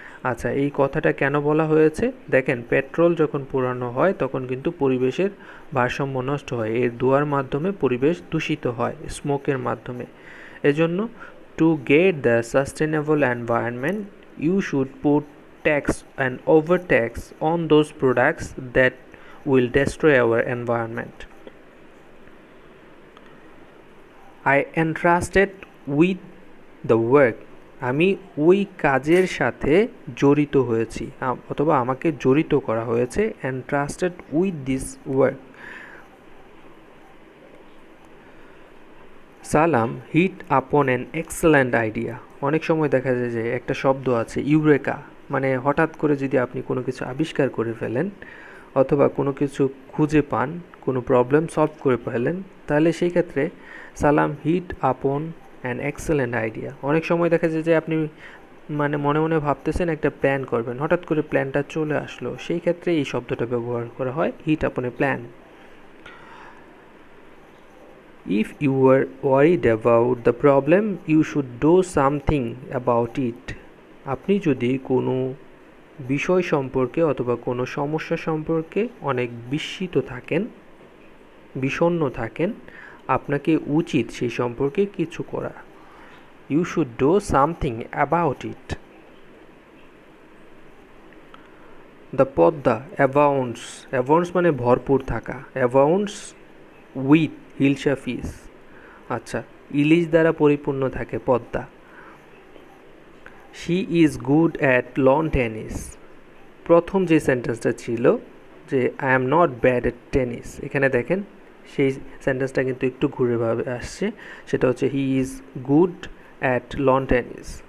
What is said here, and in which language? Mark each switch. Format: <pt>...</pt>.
<bn>আচ্ছা, এই কথাটা কেন বলা হয়েছে? দেখেন, পেট্রোল যখন পোড়ানো হয় তখন কিন্তু পরিবেশের ভারসাম্য নষ্ট হয়, এর ধোঁয়ার মাধ্যমে পরিবেশ দূষিত হয়, স্মোকের মাধ্যমে। এজন্য</bn> <en>To get the sustainable environment you should put tax and over tax on those products that will destroy our environment. I entrusted with the work</en> <bn>আমি ওই কাজের সাথে জড়িত হয়েছি অথবা আমাকে জড়িত করা হয়েছে</bn> <en>Entrusted with this work.</en> <bn>সালাম</bn> <en>Hit upon an excellent idea.</en> <bn>অনেক সময় দেখা যায় যে একটা শব্দ আছে ইউরেকা, মানে হঠাৎ করে যদি আপনি কোনো কিছু আবিষ্কার করে ফেলেন অথবা কোনো কিছু খুঁজে পান, কোনো প্রবলেম সলভ করে ফেলেন, তাহলে সেই ক্ষেত্রে সালাম হিট আপন অ্যান এক্সেলেন্ট আইডিয়া। অনেক সময় দেখা যায় যে আপনি মানে মনে মনে ভাবতেছেন একটা প্ল্যান করবেন, হঠাৎ করে প্ল্যানটা চলে আসলো, সেই ক্ষেত্রে এই শব্দটা ব্যবহার করা হয়</bn> <en>Hit upon a plan. If you were worried about the problem, you should do something about it.</en> <bn>আপনি যদি কোনো বিষয় সম্পর্কে অথবা কোনো সমস্যা সম্পর্কে অনেক বিস্মিত থাকেন, বিষণ্ণ থাকেন, আপনাকে উচিত সেই সম্পর্কে কিছু করা।</bn> <en>You should do something about it. The Padma abounds. Abounds</en> <bn>মানে ভরপুর থাকা।</bn> <en>Abounds with hilsa fish.</en> <bn>আচ্ছা, ইলিশ দ্বারা পরিপূর্ণ থাকে Padma.</bn> <en>She is good at lawn tennis.</en> <bn>প্রথম যে সেন্টেন্সটা ছিল যে</bn> <en>I am not bad at tennis,</en> <bn>এখানে দেখেন সেই সেন্টেন্সটা কিন্তু একটু ঘুরেভাবে আসছে, সেটা হচ্ছে</bn> <en>He is good at lawn tennis.</en>